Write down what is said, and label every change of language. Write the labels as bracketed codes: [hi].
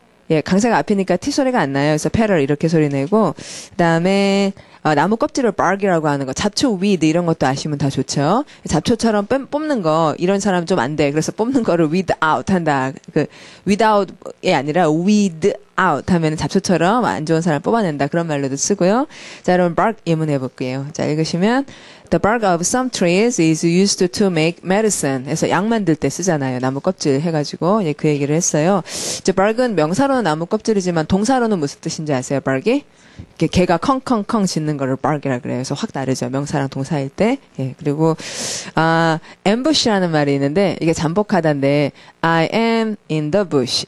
[ko] 예, 강세가 앞이니까 T 소리가 안 나요. 그래서 petal 이렇게 소리 내고 그다음에 나무 껍질을 bark이라고 하는 거, 잡초 weed 이런 것도 아시면 다 좋죠. 잡초처럼 뽑는 거 이런 사람 좀 안 돼. 그래서 뽑는 거를 without 한다. 그 without이 아니라 weed out 하면 잡초처럼 안 좋은 사람 뽑아낸다. 그런 말로도 쓰고요. 자, 여러분 bark 예문 해볼게요. [en] 자, 읽으시면 The bark of some trees is used to make medicine. [ko] 해서 약 만들 때 쓰잖아요. 나무 껍질 해가지고 그 얘기를 했어요. 이제 bark은 명사로는 나무 껍질이지만 동사로는 무슨 뜻인지 아세요? bark이? 개가 컹컹컹 짖는 거를 bark이라 그래요. 그래서 확 다르죠. 명사랑 동사일 때. 예, 그리고 ambush라는 말이 있는데 이게 잠복하다인데 [en] I am in the bush.